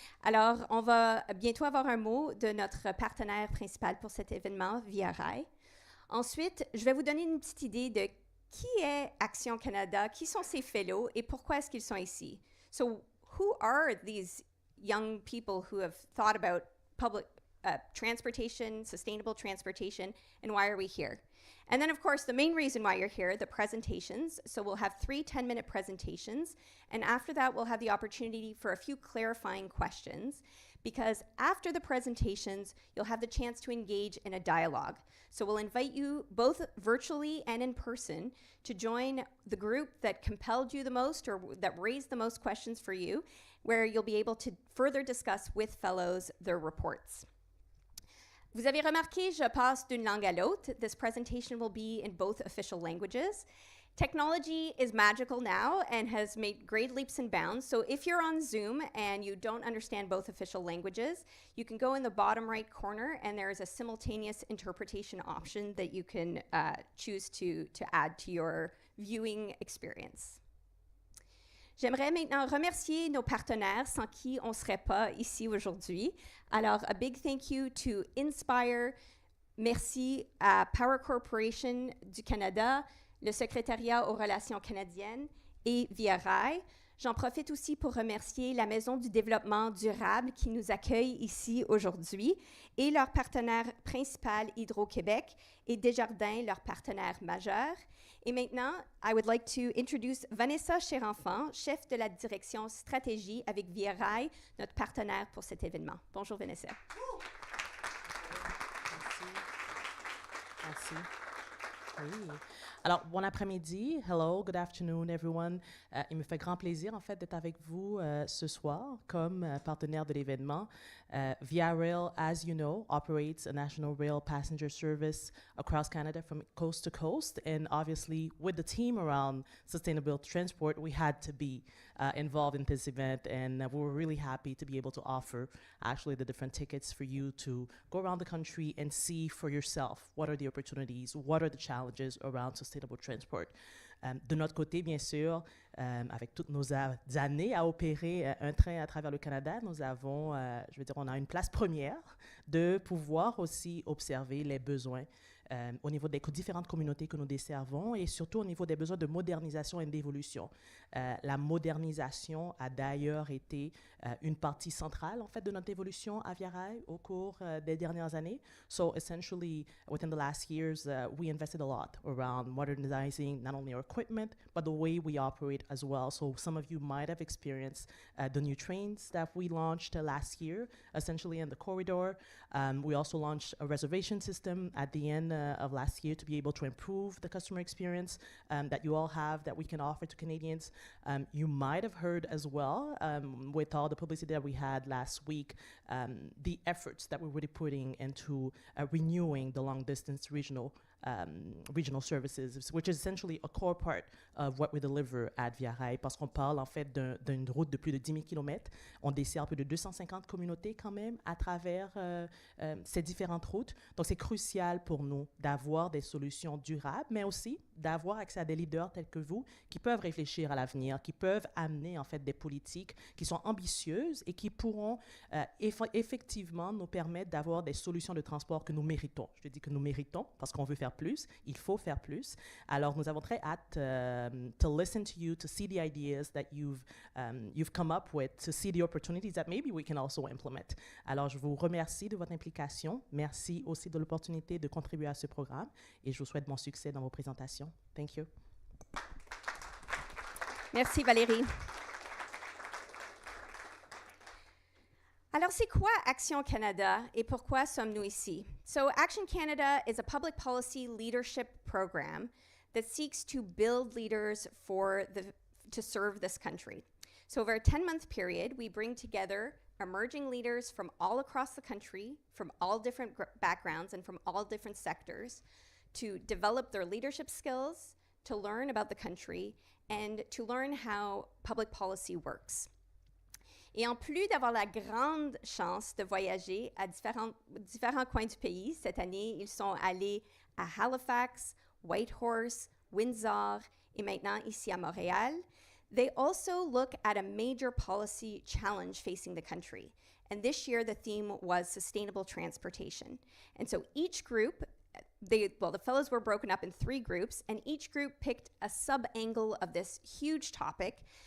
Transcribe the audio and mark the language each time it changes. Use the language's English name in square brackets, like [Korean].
[French] Alors, on va bientôt avoir un mot de notre partenaire principal pour cet événement, Via Rail. Ensuite, je vais vous donner une petite idée de qui est Action Canada, qui sont ces fellows et pourquoi est-ce qu'ils sont ici. [English] So, who are these young people who have thought about transportation, sustainable transportation, and why are we here? And then, of course, the main reason why you're here, the presentations. So we'll have 3 10-minute presentations, and after that, we'll have the opportunity for a few clarifying questions, because after the presentations, you'll have the chance to engage in a dialogue. So we'll invite you, both virtually and in person, to join the group that compelled you the most or that raised the most questions for you, where you'll be able to further discuss with fellows their reports. [French] Vous avez remarqué, je passe d'une langue à l'autre. [English] This presentation will be in both official languages. Technology is magical now and has made great leaps and bounds. So if you're on Zoom and you don't understand both official languages, you can go in the bottom right corner and there is a simultaneous interpretation option that you can choose to add to your viewing experience. [French] J'aimerais maintenant remercier nos partenaires sans qui on ne serait pas ici aujourd'hui. Alors, [English] a big thank you to Inspire, [French] merci à Power Corporation du Canada, le Secrétariat aux relations canadiennes et Via Rail. J'en profite aussi pour remercier la Maison du développement durable qui nous accueille ici aujourd'hui et leur partenaire principal Hydro-Québec et Desjardins, leur partenaire majeur. Et maintenant, [English] I would like to introduce [French] Vanessa Cherenfant, chef de la direction stratégie avec Via Rail, notre partenaire pour cet événement. Bonjour Vanessa. Merci. Oui. Alors, bon après-midi. [English] Hello, good afternoon, everyone. [French] Il me fait grand plaisir, en fait, d'être avec vous ce soir comme partenaire de l'événement. [English] Via Rail, as you know, operates a national rail passenger service across Canada from coast to coast. And obviously, with the team around sustainable transport, we had to be involved in this event. And we were really happy to be able to offer actually the different tickets for you to go around the country and see for yourself what are the opportunities, what are the challenges around sustainable transport. [French] De notre côté, bien sûr, avec toutes nos années à opérer un train à travers le Canada, nous avons, je veux dire, on a une place première de pouvoir aussi observer les besoins au niveau des différentes communautés que nous desservons et surtout au niveau des besoins de modernisation et d'évolution. La modernisation a d'ailleurs été une partie centrale en fait de notre évolution à Via Rail au cours des dernières années. [English] So essentially, within the last years, we invested a lot around modernizing not only our equipment, but the way we operate as well. So some of you might have experienced the new trains that we launched last year, essentially in the corridor. We also launched a reservation system at the end of last year to be able to improve the customer experience that you all have, that we can offer to Canadians. You might have heard as well, with all the publicity that we had last week, the efforts that we're really putting into renewing the long-distance regional services, which is essentially a core part of what we deliver at Via Rail, [French] parce qu'on parle en fait d'une route de plus de 10 000 km. On dessert plus de 250 communautés quand même à travers ces différentes routes. Donc c'est crucial pour nous d'avoir des solutions durables, mais aussi d'avoir accès à des leaders tels que vous qui peuvent réfléchir à l'avenir, qui peuvent amener en fait des politiques qui sont ambitieuses et qui pourront effectivement nous permettre d'avoir des solutions de transport que nous méritons. Je dis que nous méritons parce qu'on veut faire plus, il faut faire plus. Alors nous avons très hâte [English] to listen to you, to see the ideas that you've come up with, to see the opportunities that maybe we can also implement. [French] Alors je vous remercie de votre implication, merci aussi de l'opportunité de contribuer à ce programme et je vous souhaite bon succès dans vos présentations. [English] Thank you. [French] Merci Valérie. Alors, c'est quoi Action Canada et pourquoi sommes-nous ici? [English] So, Action Canada is a public policy leadership program that seeks to build leaders to serve this country. So, over a 10-month period, we bring together emerging leaders from all across the country, from all different backgrounds and from all different sectors, to develop their leadership skills, to learn about the country, and to learn how public policy works. [French] Et en plus d'avoir la grande chance de voyager à différents coins du pays, cette année, ils sont allés à Halifax, Whitehorse, Windsor et maintenant ici à Montréal. [English] They also look at a major policy challenge facing the country. And this year, the theme was sustainable transportation. And so each group, the fellows were broken up in 3 groups, and each group picked a sub-angle of this huge topic